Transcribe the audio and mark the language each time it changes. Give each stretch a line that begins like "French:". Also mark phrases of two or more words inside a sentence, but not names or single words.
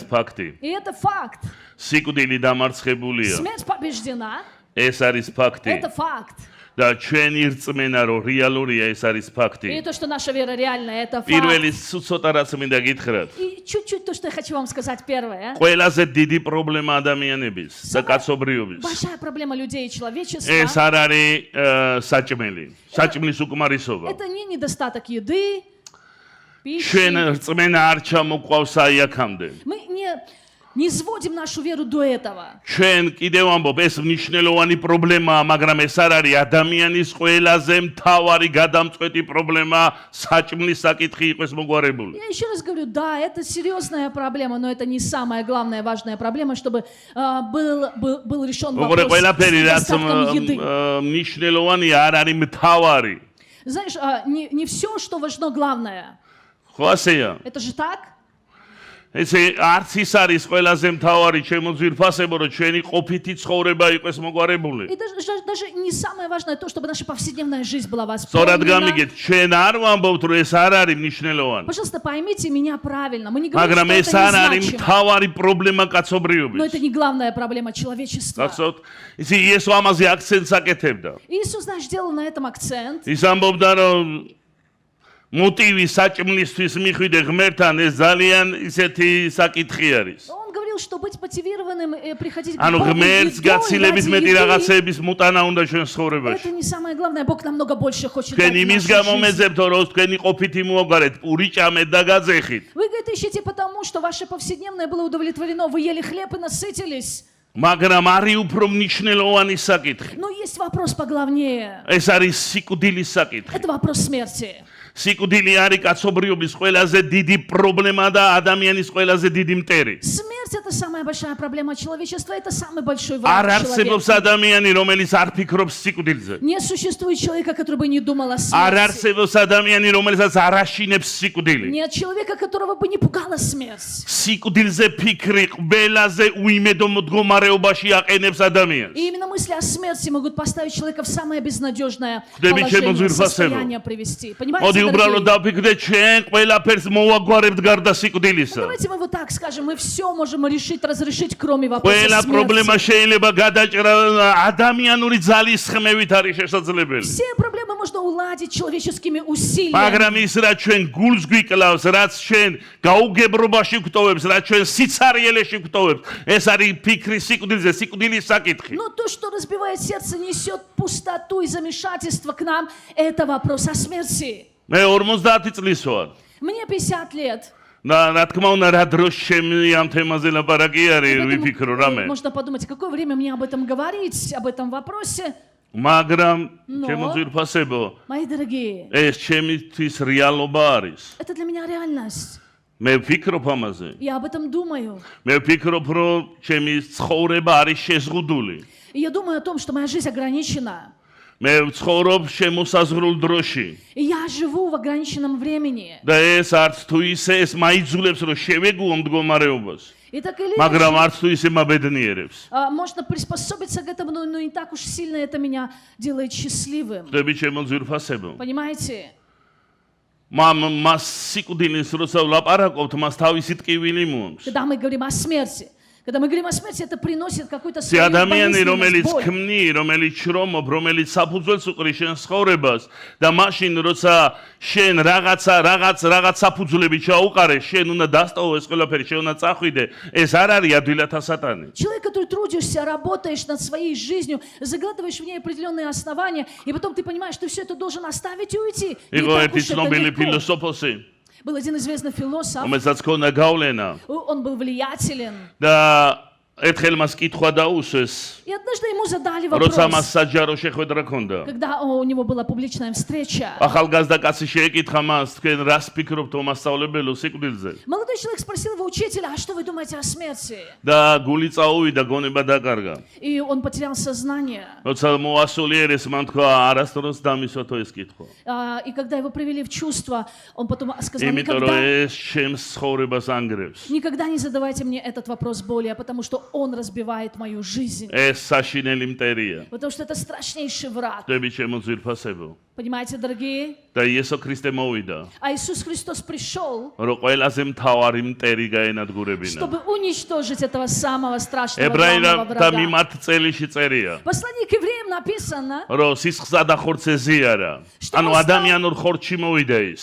Russian: дорогие.
Georgian: ფაქტი.
Russian: И это факт.
Georgian: სიკვდილი დამარცხებულია.
Russian: Смерть побеждена,
Georgian: ეს არის факти.
Russian: это факт.
Georgian: და ჩვენი რწმენა რომ რეალურია, ეს არის
Russian: И
Georgian: факти.
Russian: то, что наша вера реальная, это факт.
Georgian: პირველი ცოტა რაც მინდა გითხრათ.
Russian: И чуть-чуть то, что я хочу вам сказать первое.
Georgian: ყველაზე დიდი პრობლემა ადამიანების და კაცობრიობის.
Russian: Большая проблема людей и человечества.
Georgian: ეს არ არის საჭმელი. საჭმლის უკმარისობა.
Russian: Это не недостаток еды, пищи.
Georgian: ჩვენ რწმენა არ ჩამოყვავს აი აქამდე.
Russian: Мы не сводим нашу веру до этого.
Georgian: ჩვენ კიდევ ამბობ, ეს მნიშვნელოვანი პრობლემაა, მაგრამ ეს არ არის ადამიანის ყველაზე მთავარი გადამწყვეტი პრობლემა, საჭმლის საკითხი იყოს მოგვარებული.
Russian: Я еще раз говорю, да, это серьезная проблема, но это не самая главная важная проблема, чтобы был решен
Georgian: როგორ
Russian: вопрос
Georgian: ყველაფერი
Russian: с
Georgian: რაც
Russian: недостатком еды.
Georgian: მნიშვნელოვანია, არ არის მთავარი.
Russian: Знаешь, не все, что важно, главное.
Georgian: ხო ასეა?
Russian: Это же так?
Georgian: ესე არც ის არის ყველაზე მთავარი ჩემო ძვირფასებო, რომ ჩვენი ყოფითი ცხოვრება იყოს მოგვარებული.
Russian: И даже не самое важное то, чтобы наша повседневная жизнь была
Georgian: სწორად
Russian: восполнена.
Georgian: გამიგეთ, ჩვენ არ ვამბობთ, რომ ეს არ არის მნიშვნელოვანი.
Russian: Пожалуйста, поймите меня правильно. Мы не говорим,
Georgian: მაგრამ ეს
Russian: что
Georgian: არ
Russian: это
Georgian: არის
Russian: незначимо.
Georgian: მთავარი პრობლემა
Russian: Но
Georgian: კაცობრიობის.
Russian: это не главная проблема человечества.
Georgian: გახსოვთ? ისი იესო ამაზე აქცენტს აკეთებდა.
Russian: Иисус наш делал на этом акцент.
Georgian: ის ამბობდა, რომ მოტივი საჭმლისთვის მიხვიდე ღმერთთან ეს ძალიან ისეთი საკითხი არის.
Russian: Он говорил, что быть мотивированным и приходить к
Georgian: ანუ
Russian: Богу
Georgian: ღმერთს
Russian: едой
Georgian: გაცილებით
Russian: ради
Georgian: მეტი
Russian: еды,
Georgian: რაღაცების მუტანა უნდა ჩვენ
Russian: это
Georgian: ცხოვრებაში.
Russian: не самое главное. Бог намного больше хочет
Georgian: თქვენ
Russian: дать в
Georgian: იმის
Russian: нашу
Georgian: გამო
Russian: жизнь.
Georgian: მეძებთ, რომ თქვენი ყოფითი მოაგვარეთ, პური ჭამეთ და გაძეხით.
Russian: Вы, говорит, ищете потому, что ваше повседневное было удовлетворено. Вы ели хлеб и насытились.
Georgian: მაგრამ არის უფრო მნიშვნელოვანი საკითხი.
Russian: Но есть вопрос поглавнее.
Georgian: ეს არის სიკვდილის საკითხი.
Russian: Это вопрос смерти.
Georgian: სიკვდილი არის კაცობრიობის ყველაზე დიდი პრობლემა და ადამიანის ყველაზე დიდი მტერი.
Russian: Смерть — это самая большая проблема человечества. Это самый большой
Georgian: არ
Russian: враг
Georgian: არსებობს
Russian: человека.
Georgian: ადამიანი, რომელიც არ ფიქრობს სიკვდილზე.
Russian: Не существует человека, который бы не думал о
Georgian: არ
Russian: смерти.
Georgian: არსებობს ადამიანი, რომელსაც არ აშინებს сиკვდილი.
Russian: Нет человека, которого бы не пугала смерть.
Georgian: სიკვდილზე ფიქრი ყველაზე უიმედო მდგომარეობაში აყენებს ადამიანს.
Russian: И именно мысли о смерти могут поставить человека в самое безнадежное Хлебе чем положение, он состояние привести.
Georgian: მოდი
Russian: Понимаете,
Georgian: უბრალოდ
Russian: дорогие?
Georgian: დავფიქრდეთ, ჩვენ ყველაფერს მოვაგვარებთ გარდა სიკვდილისა.
Russian: Давайте мы вот так скажем, мы все можем решить, разрешить, кроме вопроса
Georgian: ყველა პრობლემა
Russian: смерти.
Georgian: შეიძლება გადაჭრა ადამიანური ძალის ხმევით არის შესაძლებელი.
Russian: Все проблемы можно уладить человеческими усилиями.
Georgian: მაგრამ ის რაც ჩვენ გულს გვიკლავს, რაც ჩვენ გაუგებრობაში გვტოვებს, რაც ჩვენ სიცარიელეში გვტოვებს, ეს არის ფიქრი სიკვდილზე, სიკვდილის საკითხი.
Russian: Но то, что разбивает сердце, несет пустоту и замешательство к нам, это вопрос о смерти.
Georgian: მე 50 წლის ვარ.
Russian: Мне 50 лет.
Georgian: და რა თქმა უნდა, რა დროს შემი ამ თემაზე ლაპარაკი არის,
Russian: Поэтому,
Georgian: ვიფიქრო რამე.
Russian: можно подумать, какое время мне об этом говорить, об этом вопросе.
Georgian: მაგრამ
Russian: Но-
Georgian: ჩემო ძვირფასებო,
Russian: Мои дорогие,
Georgian: ეს ჩემთვის რეალობა არის.
Russian: это для меня реальность.
Georgian: მე ვფიქრობ ამაზე.
Russian: Я об этом думаю.
Georgian: მე ვფიქრობ, რომ ჩემი ცხოვრება არის შეზღუდული.
Russian: И я думаю о том, что моя жизнь ограничена.
Georgian: მე ვცხოვრობ შემოსაზღვრულ დროში.
Russian: И я живу в ограниченном времени.
Georgian: და ეს არც თუ ისე ეს მაიძულებს, რომ შევეგუო მდგომარეობას.
Russian: И так или
Georgian: მაგრამ
Russian: иначе,
Georgian: არც თუ ისე მაბედნიერებს.
Russian: можно приспособиться к этому, но не так уж сильно это меня делает счастливым.
Georgian: ხდები ჩემო ძვირფასებო.
Russian: Понимаете?
Georgian: მას სიკვდილის როცა ვლაპარაკობთ, მას თავისი ტკივილი მოაქვს.
Russian: Когда мы говорим о смерти, Когда мы говорим о смерти, это приносит какую-то
Georgian: Ზე
Russian: свою
Georgian: ადამიანი, რომელიც
Russian: болезненность, боль.
Georgian: ქმნი, რომელიც შრომობ, რომელიც საფუძველს უყრის შენ ცხოვრებას და მაშინ როცა შენ რაღაც საფუძვლები ჩაუყარე, შენ უნდა დასტოვო ეს ყველაფერი, შენ უნდა წახვიდე, ეს არ არის ადვილათა სატანი.
Russian: Человек, который трудишься, работаешь над своей жизнью, загладываешь в ней определенные основания, и потом ты понимаешь, что все это должен оставить и уйти. Не
Georgian: იყო
Russian: так
Georgian: ერთი
Russian: уж это
Georgian: ცნობილი
Russian: легко.
Georgian: ფილოსოფოსი,
Russian: Был один известный философ,
Georgian: რომელსაც ჰქონდა გავლენა
Russian: он был влиятелен.
Georgian: და ერთხელ მას კითხვა დაუსვეს,
Russian: И однажды ему задали
Georgian: როცა მას
Russian: вопрос,
Georgian: საჯარო შეხვედრა ჰქონდა.
Russian: когда у него была публичная встреча.
Georgian: ახალგაზრდა კაცი შეეკითხა მას, თქვენ რას ფიქრობთ მასწავლებელო სიკვდილზე?
Russian: Молодой человек спросил его учителя, а что вы думаете о смерти?
Georgian: და გული წაუვიდა, გონება დაკარგა.
Russian: И он потерял сознание.
Georgian: როცა მოასულიერეს, მან თქვა, არასდროს დამისვათო ეს კითხვა.
Russian: И когда его привели в чувство, он потом сказал,
Georgian: იმიტომ რომ ეს ჩემს ცხოვრებას ანგრევს.
Russian: никогда не задавайте мне этот вопрос более, потому что он разбивает мою жизнь.
Georgian: ეს საშინელი მტერია.
Russian: Потому что это страшнейший враг.
Georgian: დები ჩემო ძვირფასებო.
Russian: Понимаете, дорогие?
Georgian: და იესო ქრისტე მოვიდა,
Russian: А Иисус Христос пришел,
Georgian: რომ ყველაზე მთავარი მტერი გაენადგურებინა.
Russian: чтобы уничтожить этого самого страшного главного
Georgian: ებრაელთა
Russian: врага.
Georgian: მიმართ წელში წერია,
Russian: В послании к евреям написано,
Georgian: რომ სისხლსა და ხორცზე ზიარა. ანუ ადამიანურ ხორცში მოვიდა ის.